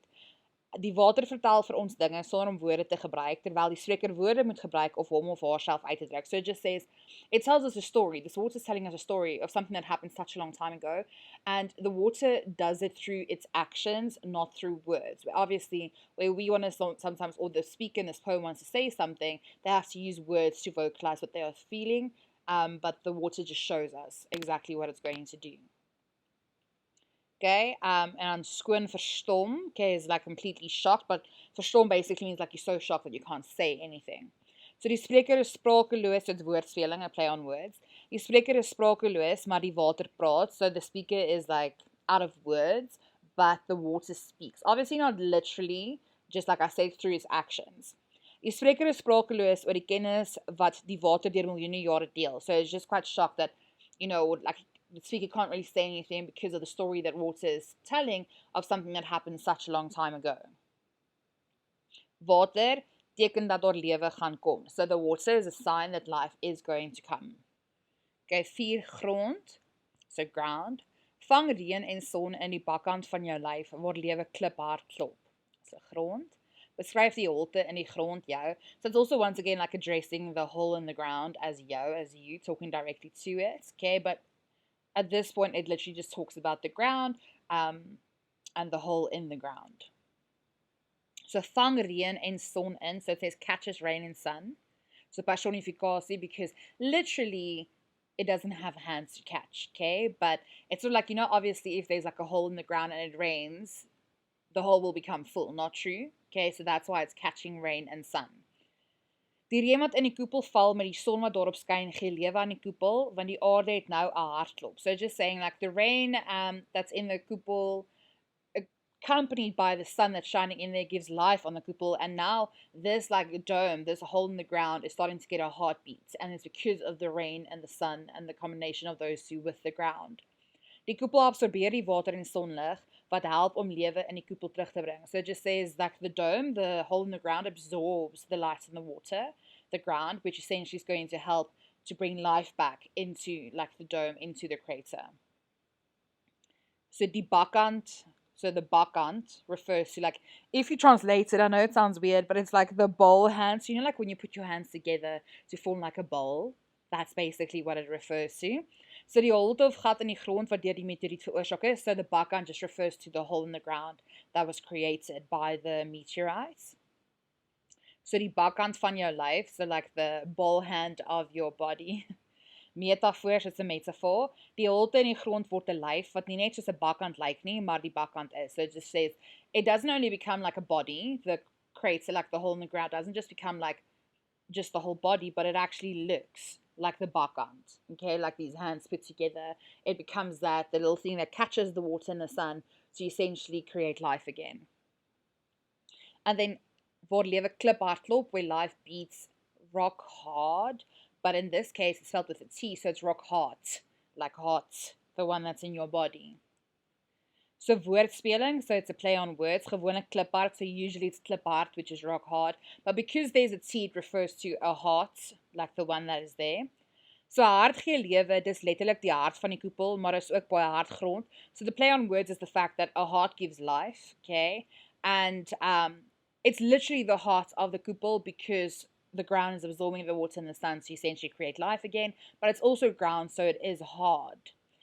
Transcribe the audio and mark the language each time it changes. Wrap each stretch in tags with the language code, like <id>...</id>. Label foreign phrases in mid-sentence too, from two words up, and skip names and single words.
<af>Die water vertel vir ons dinge sonder om woorde te gebruik, terwyl die spreker woorde moet gebruik of hom of haarself uit te druk.</af> <en>So it just says, it tells us a story. This water is telling us a story of something that happened such a long time ago, and the water does it through its actions, not through words. Obviously, where we want to sometimes, or the speaker in this poem wants to say something, they have to use words to vocalize what they are feeling, but the water just shows us exactly what it's going to do. Okay, and on</en> <af>skoon verstom,</af> <en>okay, is like completely shocked, but verstom basically means like you're so shocked that you can't say anything.</en> <af>So die spreker is sprakeloos,</af> <en>so it's woordspeling, a play on words.</en> <af>Die spreker is sprakeloos, maar die water praat,</af> <en>so the speaker is like out of words, but the water speaks. Obviously not literally, just like I said, through its actions.</en> <af>Die spreker is sprakeloos oor die kennis wat die water deur miljoene jare deel.</af> <en>So it's just quite shocked that, like the speaker can't really say anything because of the story that water is telling of something that happened such a long time ago.</en> <af>Water teken dat daar lewe gaan kom.</af> <en>So the water is a sign that life is going to come. Okay, 4 grond, so ground.</en> <af>Vang reën en son in die bakkant van jou lyf waar lewe kliphard klop. So grond. Beskryf die holte in die grond jou.</af> <en>So it's also once again like addressing the hole in the ground as you, talking directly to it. Okay, but at this point, it literally just talks about the ground and the hole in the ground.</en> <af>So vang reën en son in.</af> <en>So it says catches rain and sun. So personificasie, because literally it doesn't have hands to catch, okay? But it's sort of like, obviously if there's like a hole in the ground and it rains, the hole will become full, not true? Okay, so that's why it's catching rain and sun.</en> <af>Die reën wat in die koepel val met die son wat daarop skyn gee lewe aan die koepel, want die aarde het nou 'n hartklop.</af> <en>So just saying like the rain that's in the koepel, accompanied by the sun that's shining in there, gives life on the koepel, and now this like dome, this hole in the ground is starting to get a heartbeat, and it's because of the rain and the sun and the combination of those two with the ground.</en> <af>Die koepel absorbeer die water en sonlig wat help om lewe in die koepel terug te bring.</af> <en>So it just says that the dome, the hole in the ground, absorbs the light and the water, the ground, which essentially is going to help to bring life back into like the dome, into the crater.</en> <af>So die bakkant,</af> <en>so the bakkant refers to like, if you translate it, I know it sounds weird, but it's like the bowl hands. So, like when you put your hands together to form like a bowl, that's basically what it refers to.</en> <af>So die holte of gat in die grond wat deur die meteoriet veroorsaak is,</af> <en>so the bakkant just refers to the hole in the ground that was created by the meteorites.</en> <af>So die bakkant van jou lyf,</af> <en>so like the ball hand of your body. Metafoor, it's a metaphor.</en> <af>Die holte in die grond word 'n lyf wat nie net soos 'n bakkant lyk nie, maar die bakkant is.</af> <en>So it just says it doesn't only become like a body, the crater, like the hole in the ground doesn't just become like just the whole body, but it actually looks like the bakkant, okay, like these hands put together. It becomes that, the little thing that catches the water and the sun to essentially create life again. And then</en> <af>waar lewe kliphard klop,</af> <en>where life beats rock hard, but in this case it's spelled with a T, so it's rock hard, like heart, the one that's in your body. So woordspeling, so it's a play on words,</en> <af>gewoonlik kliphard,</af> <en>so usually it's kliphard, which is rock hard, but because there's a T, it refers to a heart, like the one that is there.</en> <af>So hart gee lewe, dis letterlik die hart van die koepel, maar is ook baie hard grond.</af> <en>So the play on words is the fact that a heart gives life, okay? And it's literally the heart of the koepel because the ground is absorbing the water and the sun to essentially create life again, but it's also ground, so it is hard.</en>